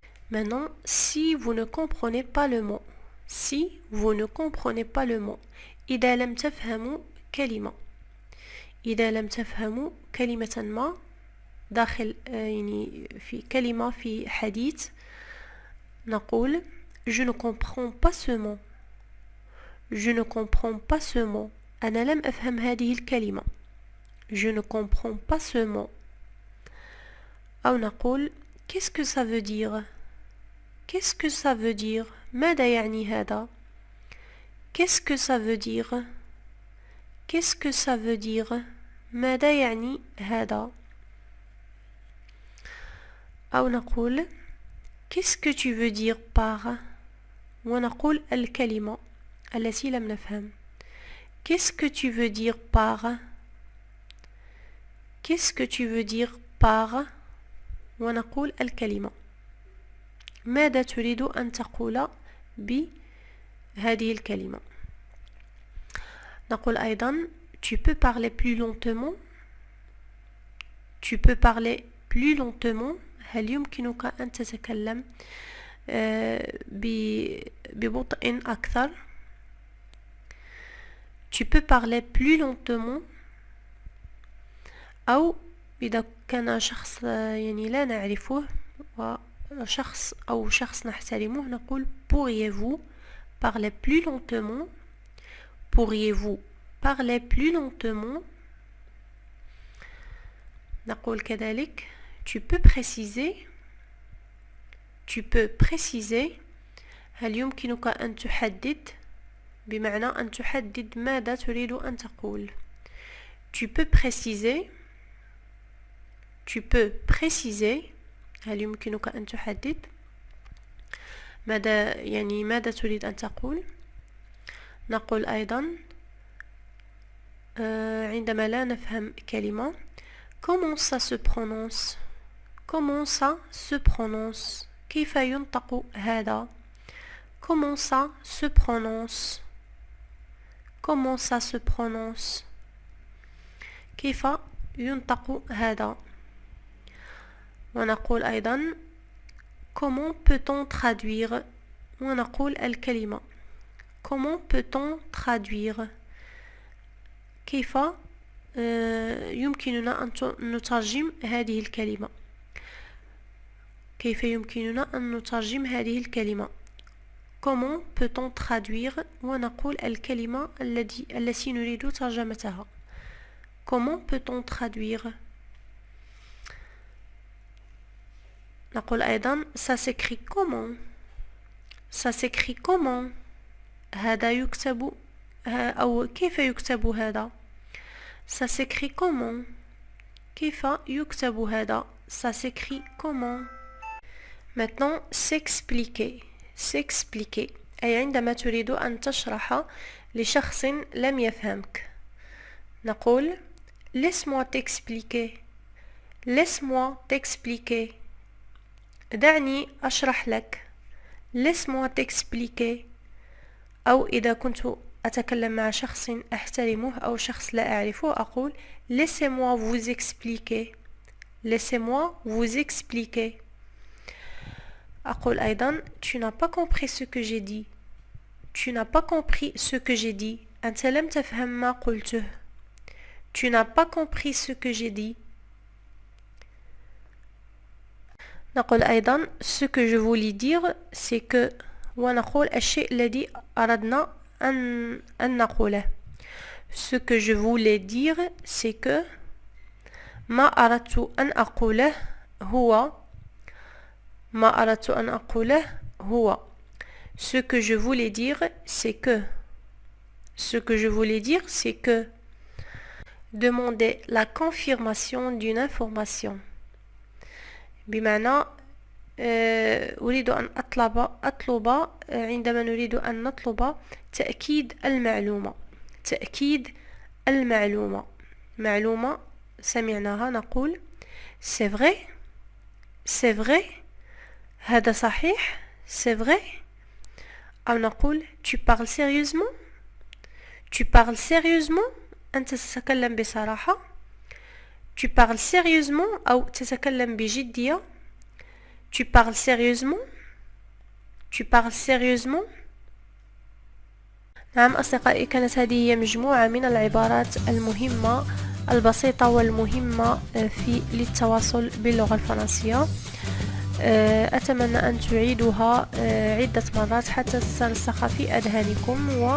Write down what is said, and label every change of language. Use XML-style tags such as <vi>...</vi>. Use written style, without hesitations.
<fr>Maintenant, si vous ne comprenez pas le mot. Si vous ne comprenez pas le mot.</fr> <ar>إذا لم تفهموا كلمة. إذا لم تفهموا كلمة ما داخل يعني في كلمة في حديث، نقول</ar> <fr>je ne comprends pas ce mot. Je ne comprends pas ce mot.</fr> <ar>أنا لم أفهم هذه الكلمة.</ar> <fr>Je ne comprends pas ce mot.</fr> <ar>أو نقول</ar> <fr>qu'est-ce que ça veut dire? Qu'est-ce que ça veut dire?</fr> <ar>ماذا يعني هذا?</ar> <fr>Qu'est-ce que ça veut dire? Qu'est-ce que ça veut dire?</fr> <ar>ماذا يعني هذا؟ أو نقول</ar> <fr>qu'est-ce que tu veux dire par؟</fr> <ar>ونقول الكلمة التي لم نفهم.</ar> <fr>Qu'est-ce que tu veux dire par? Qu'est-ce que tu veux dire par؟</fr> <ar>ونقول الكلمة. ماذا تريد أن تقول بهذه الكلمة؟ نقول أيضا</ar> <fr>tu peux parler plus lentement. Tu peux parler plus lentement.</fr> <ar>هل يمكنك أن تتكلم ببطء أكثر؟</ar> <fr>Tu peux parler plus lentement.</fr> <ar>أو إذا كان شخص يعني لا نعرفه وشخص أو شخص نحترمه نقول</ar> <fr>pourriez-vous parler plus lentement? Pourriez-vous parler plus lentement?</fr> <ar>نقول كذلك</ar> <fr>tu peux préciser. Tu peux préciser.</fr> <ar>هل يمكنك أن تحدد؟ بمعنى أن تحدد ماذا تريد أن تقول.</ar> <fr>Tu peux préciser. Tu peux préciser.</fr> <ar>هل يمكنك أن تحدد؟ ماذا يعني ماذا تريد أن تقول؟ نقول أيضا عندما لا نفهم كلمة</ar> <fr>comment ça se prononce? Comment ça se prononce?</fr> <ar>كيف ينطق هذا؟</ar> <fr>Comment ça se prononce? Comment ça se prononce?</fr> <ar>كيف ينطق هذا؟ ونقول أيضا</ar> <fr>comment peut-on traduire؟</fr> <ar>ونقول الكلمة.</ar> <fr>Comment peut-on traduire؟</fr> <ar>كيف يمكننا أن نترجم هذه الكلمة؟ كيف يمكننا أن نترجم هذه الكلمة؟ Comment peut-on traduire؟ ونقول الكلمة التي نريد ترجمتها.</ar> <fr>Comment peut-on traduire؟</fr> <ar>نقول أيضا</ar> <fr>ça s'écrit comment؟ Ça s'écrit comment؟</fr> <ar>هذا يكتب أو كيف يكتب هذا؟</ar> <fr>Ça s'écrit comment?</fr> <ar>كيف يكتب هذا؟</ar> <fr>Ça s'écrit comment? Maintenant, s'expliquer. S'expliquer.</fr> <ar>أي عندما تريد أن تشرح لشخص لم يفهمك. نقول</ar> <fr>laisse-moi t'expliquer. Laisse-moi t'expliquer.</fr> <ar>دعني أشرح لك.</ar> <fr>Laisse-moi t'expliquer.</fr> <ar>أو إذا كنت أتكلم مع شخص أحترمه أو شخص لا أعرفه أقول</ar> <fr>laissez-moi vous expliquer. Laissez-moi vous expliquer.</fr> <ar>أقول أيضا</ar> <fr>tu n'as pas compris ce que j'ai dit. Tu n'as pas compris ce que j'ai dit.</fr> <ar>أنت لم تفهم ما قلته.</ar> <fr>Tu n'as pas compris ce que j'ai dit.</fr> <ar>نقول أيضا</ar> <fr>ce que je voulais dire c'est que</fr> <ar>ونقول الشيء الذي أردنا أن نقوله.</ar> <fr>Ce que je voulais dire c'est que</fr> <ar>ما أردت أن أقوله هو ما أردت أن أقوله هو.</ar> <fr>Ce que je voulais dire c'est que ce que je voulais dire c'est que demander la confirmation d'une information.</fr> <ar>بمعنى أريد أن أطلب عندما نريد أن نطلب تأكيد المعلومة. تأكيد المعلومة. معلومة سمعناها نقول</ar> <fr>c'est vrai. C'est vrai.</fr> <ar>هذا صحيح.</ar> <fr>C'est vrai.</fr> <ar>أو نقول</ar> <fr>tu parles sérieusement. Tu parles sérieusement.</fr> <ar>أنت تتكلم بصراحة.</ar> <fr>Tu parles sérieusement</fr> <ar>أو تتكلم بجدية.</ar> <fr>Tu parles sérieusement. Tu parles sérieusement.</fr> <ar>نعم أصدقائي، كانت هذه هي مجموعة من العبارات المهمة البسيطة والمهمة للتواصل باللغة الفرنسية. أتمنى أن تعيدوها عدة مرات حتى تترسخ في أذهانكم</ar>